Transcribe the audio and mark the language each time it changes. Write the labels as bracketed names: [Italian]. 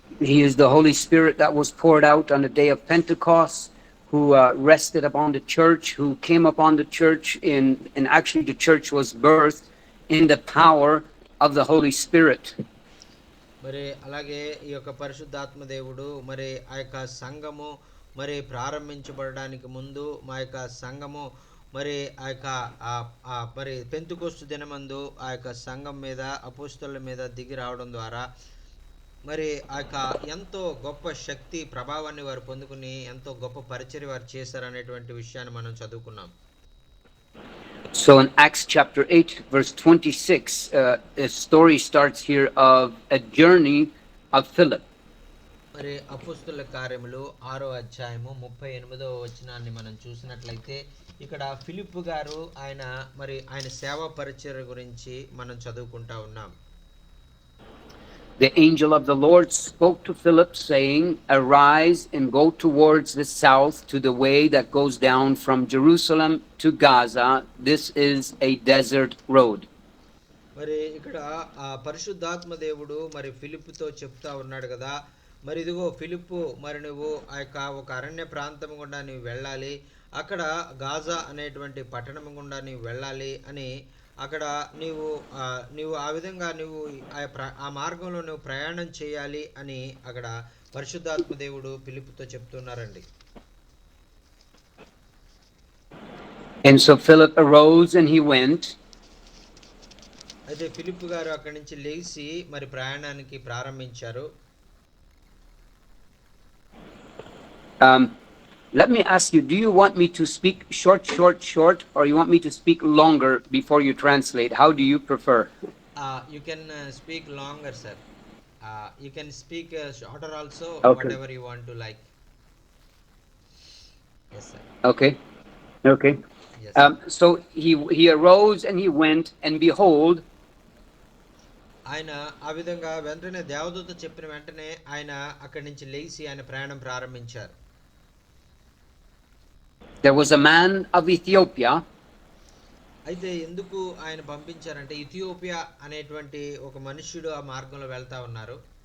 [English] He is the Holy Spirit that was poured out on the day of Pentecost, who rested upon the church, who came upon the church and actually the church was birthed in the power of the Holy Spirit. [Telugu] మరి అలాగే ఈ యొక్క పరిశుద్ధాత్మ దేవుడు మరి ఆ యొక్క సంఘము మరి ప్రారంభించబడడానికి ముందు మా యొక్క సంఘము మరి ఆ యొక్క మరి పెంతెకొస్తు దినమందు ఆ యొక్క సంఘం మీద, అపోస్తలుల మీద దిగి రావడం ద్వారా మరి ఆ యొక్క ఎంతో గొప్ప శక్తి ప్రభావాన్ని వారు పొందుకుని ఎంతో గొప్ప పరిచర్య వారు చేశారనేటువంటి విషయాన్ని మనం చదువుకున్నాం. [English] So in Acts chapter 8 verse 26, a story starts here of a journey of Philip. [Telugu] మరి అపోస్తలుల కార్యములు 6వ అధ్యాయము 38వ వచనాన్ని మనం చూసినట్లయితే ఇక్కడ ఫిలిప్పు గారు ఆయన సేవా పరిచర్య గురించి మనం చదువుకుంటా ఉన్నాం. [English] The angel of the Lord spoke to Philip, saying, "Arise and go towards the south to the way that goes down from Jerusalem to Gaza. This is a desert road." [Telugu] మరి ఇక్కడ పరిశుద్ధాత్మ దేవుడు మరి ఫిలిప్పుతో చెప్తా ఉన్నాడు కదా, మరి ఇదిగో ఫిలిప్పు, మరి నువ్వు ఆ యొక్క ఒక అరణ్య ప్రాంతం గుండా నీవు వెళ్ళాలి, అక్కడ గాజా అనేటువంటి పట్టణం గుండా నీవు వెళ్ళాలి అని, అక్కడ నీవు ఆ విధంగా ఆ మార్గంలో నువ్వు ప్రయాణం చేయాలి అని అక్కడ పరిశుద్ధాత్మ దేవుడు ఫిలిప్పుతో చెప్తున్నారండి. [English] And so Philip arose and he went. [Telugu] అయితే ఫిలిప్పు గారు అక్కడి నుంచి లేచి మరి ప్రయాణానికి ప్రారంభించారు. [English] Let me ask you, do you want me to speak short, or you want me to speak longer before you translate? How do you prefer? You can speak longer, sir. You can speak shorter also, Okay. whatever you want to like. Yes, sir. Okay. Yes. So he arose and he went, and behold, [Telugu] ఆయన ఆ విధంగా వెంటనే దేవదూత చెప్పిన వెంటనే ఆయన అక్కడి నుంచి లేచి ఆయన ప్రయాణం ప్రారంభించారు. [English] there was a man of Ethiopia. [Telugu] అయితే ఎందుకు ఆయన పంపించారంటే ఇథియోపియా అనేటువంటి ఒక మనుష్యుడు ఆ మార్గంలో వెళ్తా ఉన్నారు.